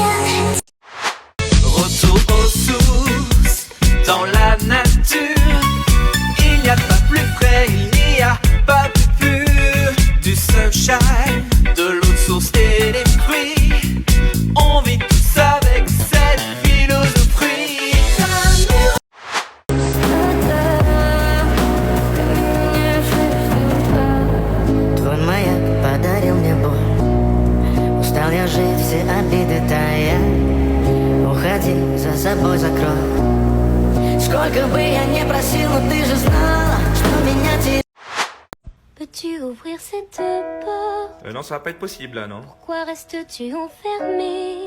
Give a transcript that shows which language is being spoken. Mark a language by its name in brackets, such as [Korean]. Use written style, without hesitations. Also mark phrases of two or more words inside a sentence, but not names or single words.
[French] Retour aux sources, dans la nature. Il n'y a pas plus frais, il n'y a pas plus pur. Du sunshine, de l'eau de source et des fruits. On vit tous avec cette philosophie. [Russian] Твой маяк подарил мне боль. Устал я жить, все обиды тая. Уходи, за собой закрой. Сколько бы я не просил, но ты же знала, что меня теряет. [French] Peux-tu ouvrir cette porte? Non, ça va pas être possible là, non? Pourquoi restes-tu enfermé?